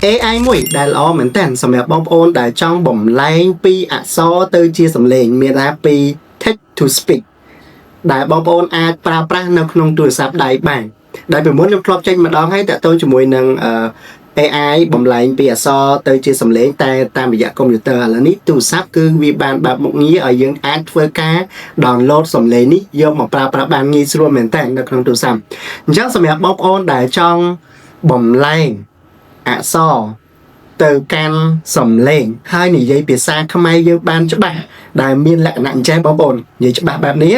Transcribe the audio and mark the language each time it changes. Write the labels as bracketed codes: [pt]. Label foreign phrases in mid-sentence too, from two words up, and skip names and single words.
[km] AI មួយដែលល្អមែនតើសម្រាប់បងប្អូនដែលចង់បំលែងពីអក្សរទៅជាសំឡេងមានថាពី [en] text to speech [km] ដែលបងប្អូនអាចប្រើ ប្រាស់នៅក្នុងទូរស័ព្ទដៃបានដែលពីមុនខ្ញុំធ្លាប់ចេញម្ដងហើយតាក់ទងជាមួយនឹង AI បំលែងពីអក្សរទៅជាសំឡេងតែតាមរយៈកុំព្យូទ័រឥឡូវនេះទូរស័ព្ទគឺវាបានបើកមុខងារឲ្យយើងអាចធ្វើការ download សំឡេងនេះយកមកប្រើប្រាស់បានងាយស្រួលមែនតើនៅក្នុងទូរស័ព្ទអញ្ចឹងសម្រាប់បងប្អូនដែលចង់បំលែងអក្សរទៅកាន់សំឡេងហើយនិយាយភាសាខ្មែរយើងបានច្បាស់ដែលមានលក្ខណៈអញ្ចឹងបងប្អូននិយាយច្បាស់បែបនេះ